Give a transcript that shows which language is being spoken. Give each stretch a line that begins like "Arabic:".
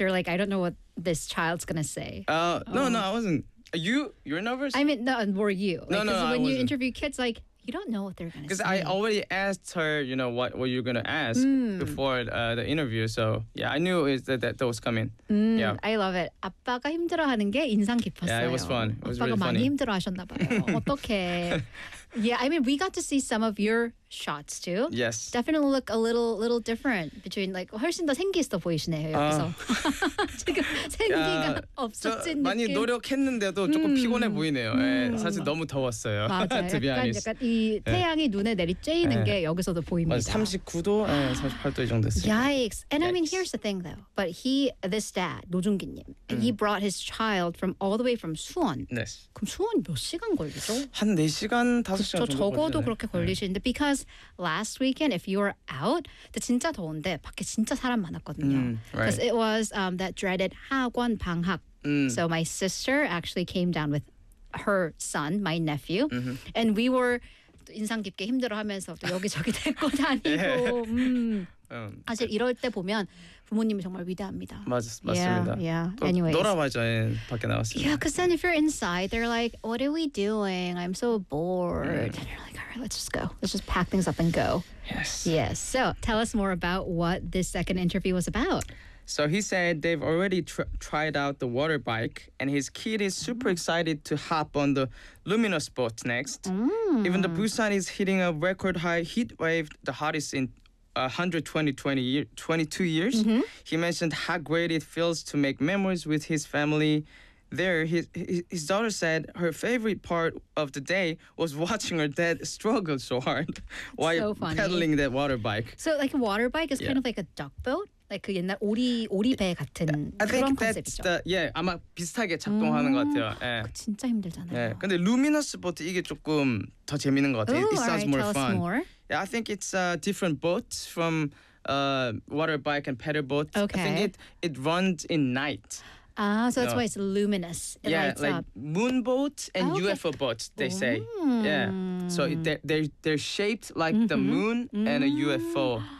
English: You're like, I don't know what this child's going to say. No, I wasn't. Are you? You're nervous? I mean, no, and were you? Like, no, no, when I wasn't. You interview kids, like, you don't know what they're going to say. Because I already asked her, you know, what you're going to ask before the interview. So, yeah, I knew that was coming. Yeah. I love it.
Korean: 아빠가 힘들어하는 게 인상 깊었어요.
English: Yeah, it was fun. It was really funny.
Korean: 아빠가 많이 힘들어하셨나 봐요. 어떡해.
English: Yeah, I mean, we got to see some of your shots too. Yes. Definitely look a little different between like
Korean: 훨씬 더 생기있어 보이시네요. 여기서. 지금 생기가 없어진 느낌. 많이 노력했는데도 조금 피곤해 보이네요. 사실 너무 더웠어요. 맞아요. 약간 이 태양이 눈에 내리쬐이는 게 여기서도 보입니다. 39도, 38도 이 정도 됐어요.
English: Yikes. And I mean, here's the thing though. But this dad, 노중기님, he brought his child from all the way from Suwon. Yes.
Korean: 그럼 수원 몇 시간 걸리죠? 한 4시간, 5시간 정도 걸리죠. 적어도 그렇게 걸리시는데
English: Because last weekend, if you were out,
Korean: 진짜 더운데 밖에 진짜 사람 많았거든요.
English: Because it was that dreaded
Korean: 하관 방학.
English: So my sister actually came down with her son, my nephew. And we were
Korean: 인상 깊게 힘들어하면서 또 여기저기 데리고 다니고. Yeah. 사실 이럴 때 보면 부모님이 정말 위대합니다. 맞습니다.
English: Yeah. Anyways.
Korean: 놀아봐야죠. 밖에 나왔어요.
English: Yeah, because then if you're inside, they're like, what are we doing? I'm so bored. And you're like, all right, let's just go. Let's just pack things up and go. Yes. So tell us more about what this second interview was about. So he said they've already tried out the water bike and his kid is super excited to hop on the luminous boat next. Even the Busan is hitting a record high heat wave, the hottest in 122 years. He mentioned how great it feels to make memories with his family. There, his daughter said her favorite part of the day was watching her dad struggle so hard while pedaling that water bike. So like a water bike is kind of like a duck boat? Like
Korean: 그 옛날 오리배 같은 그런 컨셉이죠. 예, 아마 비슷하게 작동하는 것 같아요. 예. 진짜 힘들잖아요. 예, 근데 루미너스 보트 이게 조금 더 재밌는 것 같아요.
English: It sounds more fun. More. Yeah, I think it's a different boat from water bike and paddle boat. Okay. I think it runs in night. Ah, so that's why it's luminous. It lights like up. Moon boat and UFO boat, they say. Yeah. So they're shaped like the moon and a UFO.